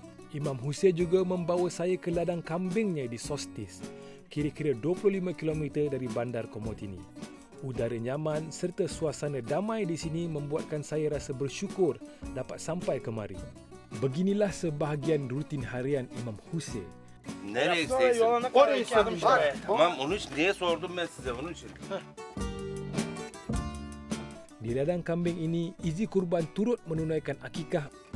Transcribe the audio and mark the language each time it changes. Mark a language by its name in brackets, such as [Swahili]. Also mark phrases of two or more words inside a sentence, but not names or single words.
[Malay] Imam Hussein juga membawa saya ke ladang kambingnya di Sostis, kira-kira 25 km dari bandar Komotini. Udara nyaman serta suasana damai di sini membuatkan saya rasa bersyukur dapat sampai kemari. Beginilah sebahagian rutin harian Imam Hussein. [Turkish] Nereye gideceksin? Oraya istedim işte. Tamam onun için niye sordum ben size onun için. [Malay] Di ladang kambing ini, izi kurban turut menunaikan akikah.